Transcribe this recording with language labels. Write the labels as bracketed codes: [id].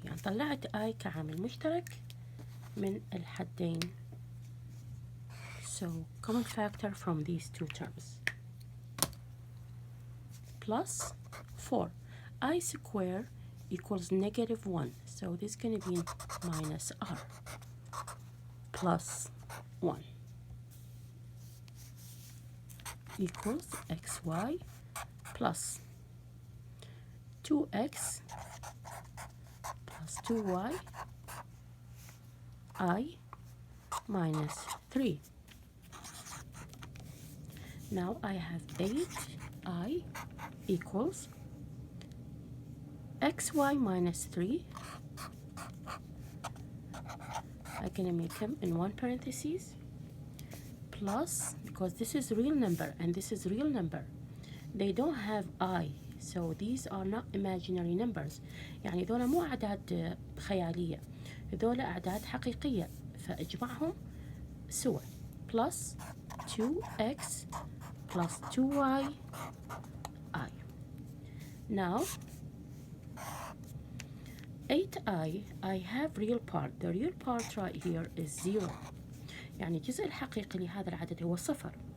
[ar] يعني طلعت I كعامل مشترك من الحدين. [en] So common factor from these two terms. Plus 4. I square equals -1. So this is going to be minus r plus 1 equals xy plus 2x plus 2y I minus 3. Now I have 8i equals xy minus 3. I'm gonna make them in one parenthesis plus, because this is real number and this is real number, they don't have I, so these are not imaginary numbers. [ar] يعني ذولا مو أعداد خيالية، ذولا أعداد حقيقية، فأجمعهم سوا. [en] plus 2x plus 2y I. Now 8i, I have real part. The real part right here is 0. [ar] يعني الجزء الحقيقي لهذا العدد هو 0.